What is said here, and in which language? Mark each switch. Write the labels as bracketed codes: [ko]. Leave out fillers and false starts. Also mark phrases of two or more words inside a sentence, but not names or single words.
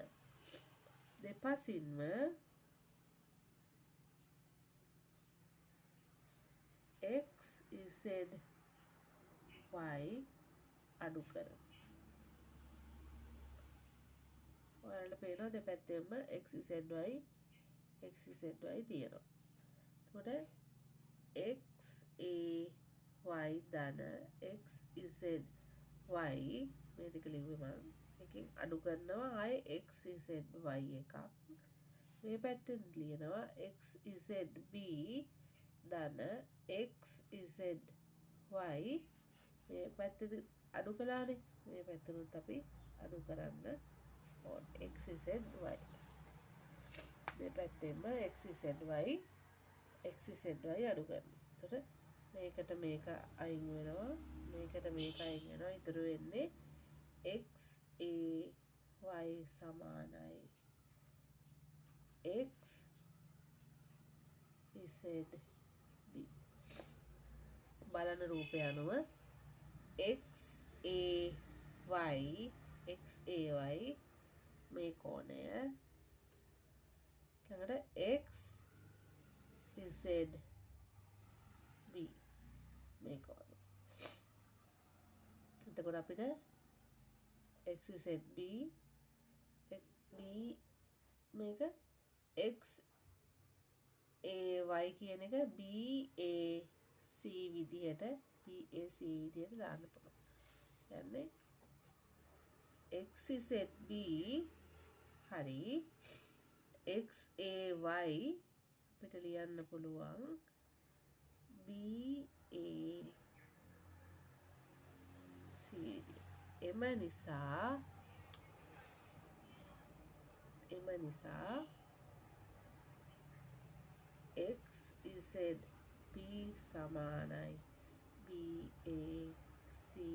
[si] දෙපසින්ම x z y අඩු කරමු. ඔයාලට පේනවා දෙපැත්තෙම x z y තියෙනවා. එතකොට x a y ධන x z y මේ දෙක ලිව්වේ මම. එකෙන් අඩු කරනවා ආයේ x z y එකක්. මේ පැත්තෙන් ලියනවා x z b ධන x z y මේ පැත්තට අඩු කළානේ. මේ පැත්තට අපි අඩු කරන්න ඕනේ x z y. මේ පැත්තෙන්ම x z y අඩු කරනවා. එතකොට මේකට මේක අයින් වෙනවා. මේකට මේක අයින් වෙනවා. ඉතුරු වෙන්නේ x a y සමානයි x z b. බලන රූපය අනුව x a y මේ කෝණය ඊළඟට x z b මේ කෝණය. එතකොට අපිට x z b මේක x a y කියන එක b a c විදිහට දාන්න පුළුවන්. කියන්නේ x z b හරි x a y අපිට ලියන්න පුළුවන් b a c විදිහට. එම නිසා x z b සමානයි b a c.